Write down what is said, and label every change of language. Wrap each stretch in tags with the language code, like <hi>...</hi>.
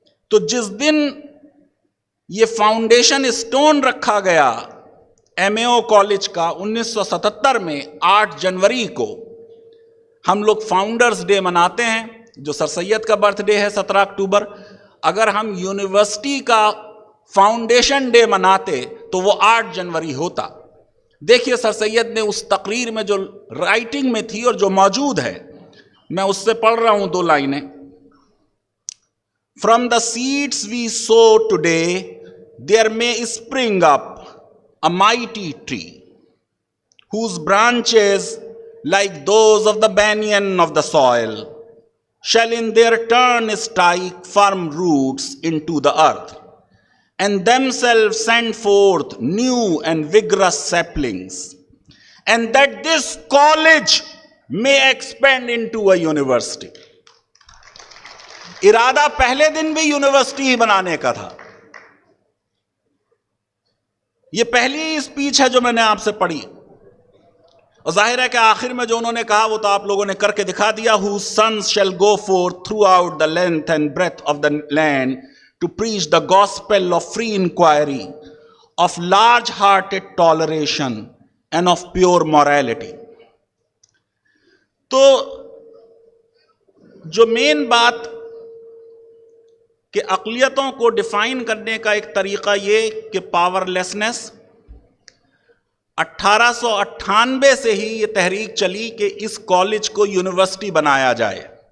<hi>तो जिस दिन ये फाउंडेशन स्टोन रखा गया MAO कॉलेज का 1977 में 8 जनवरी को, हम लोग फाउंडर्स डे मनाते हैं, जो सर सैयद का बर्थडे है 17 अक्टूबर। अगर हम यूनिवर्सिटी का फाउंडेशन डे मनाते तो वो 8 जनवरी होता। देखिए सर सैयद ने उस तकरीर में जो राइटिंग में थी और जो मौजूद है, मैं उससे पढ़ रहा हूं 2 लाइनें।</hi> <en>From the seeds we sow today there may spring up a mighty tree whose branches, like those of the banyan of the soil, shall in their turn strike firm roots into the earth and themselves send forth new and vigorous saplings, and that this college may expand into a university.</en> <hi>इरादा पहले दिन भी university ही बनाने का था। ये पहली speech है जो मैंने आपसे पढ़ी, और जाहिर है कि आखिर में जो उन्होंने कहा वो तो आप लोगों ने करके दिखा दिया।</hi> <en>Whose sons shall go forth throughout the length and breadth of the land to preach the gospel of free inquiry, of large-hearted toleration and of pure morality.</en> <hi>तो जो मेन बात कि अक़लियतों को डिफाइन करने का एक तरीक़ा ये कि पावरलेसनेस, 1898 से ही ये तहरीक चली कि इस कॉलेज को यूनिवर्सिटी बनाया जाए।</hi>